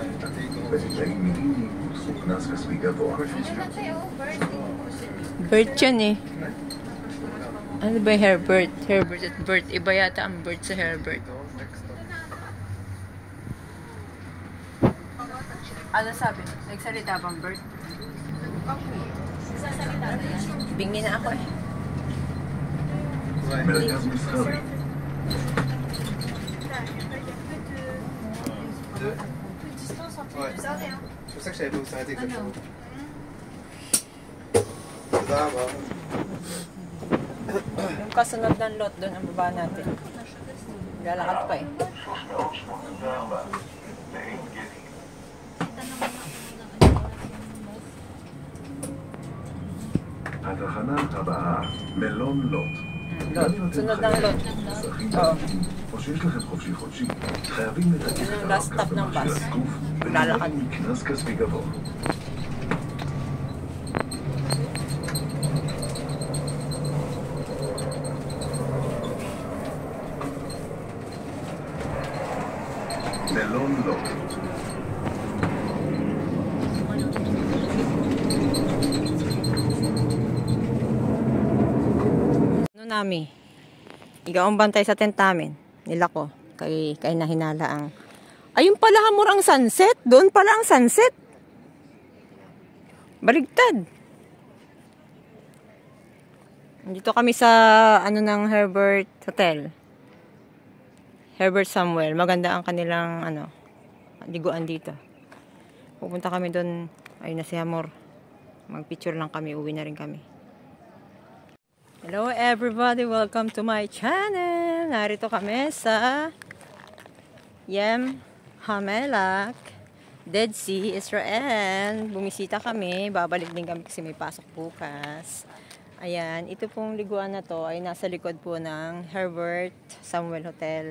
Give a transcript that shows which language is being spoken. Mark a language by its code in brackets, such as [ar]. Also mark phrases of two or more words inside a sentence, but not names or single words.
[he] בתנאים מינימליים הוטלו קנס כספי גבוה. [tl] Ano na tayo? Bird. Bert yan eh. Ano ba yung Herbert? Herbert at Bert. Iba yata ang Bert sa Herbert. Ano sabi? Nagsalita bang bird? Sasalita na yan. Bingi na ako eh. [he] מרכז מסחרי, [fr] Ouais. C'est pour ça que je savais pas où s'arrêter exactement. [he] תודה רבה. [tl] Yung kasunod ng lot doon ang baba natin. Lalakad pa eh. [he] 384 לעין גדי. התחנה הבאה, מלון לוט. [tl] lot. Sunod ng lot. [he] אזרחים [tl] Oo. [he] ותיקים, או שיש לכם חופשי חודשי, חייבים לתקף את [tl] yung last [he] הרב-קו [tl] stop ng [he] במכשיר [tl] bus. [he] התיקוף [tl] lalakad. [he] ונמנעים מקנס כספי גבוה. מלון לוט. [tl] Ano nami? Ikaw ang bantay sa tent namin. [ceb] Nila ko. Kay nahinala ang... [tl] Ayun pala hamor ang sunset. Doon pala ang sunset. Baligtad. Dito kami sa ano ng Herbert Hotel. Herbert Samuel. Maganda ang kanilang ano, liguan dito. Pupunta kami doon. Ayun na si Hamor. Magpicture lang kami. Uwi na rin kami. [en] Hello everybody, welcome to my channel. [tl] Narito kami sa Yem Hamelak, Dead Sea, Israel. Bumisita kami, babalik din kami kasi may pasok bukas. Ayan, ito pong liguan na to ay nasa likod po ng Herbert Samuel Hotel.